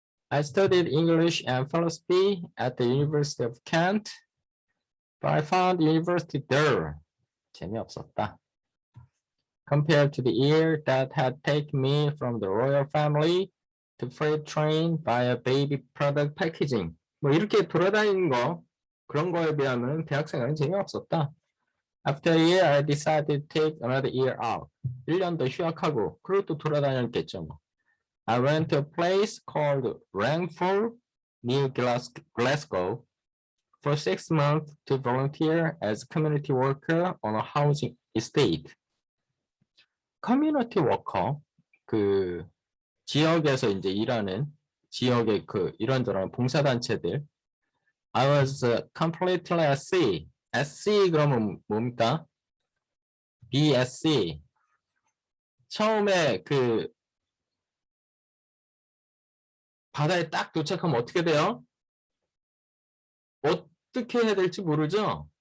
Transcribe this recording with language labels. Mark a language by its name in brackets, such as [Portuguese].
[English] I studied English and philosophy at the University of Kent, but I found university dull. [Korean] 재미없었다. [English] Compared to the year that had taken me from the royal family to freight train via baby product packaging. [Korean] 뭐 이렇게 돌아다니는 거, 그런 거에 비하면 대학생활은 재미없었다. [English] After a year, I decided to take another year out. [Korean] 1년 더 휴학하고, 그리고 또 돌아다녔겠죠. 뭐. [English] I went to a place called Rangford near Glasgow for 6 months to volunteer as a community worker on a housing estate. [Korean] 커뮤니티 워커, 그 지역에서 이제 일하는 지역의 그 이런저런 봉사단체들. [English] I was completely at sea. At sea [Korean] 그러면 뭡니까? BSC. 처음에 그 바다에 딱 도착하면 어떻게 돼요? 어떻게 해야 될지 모르죠?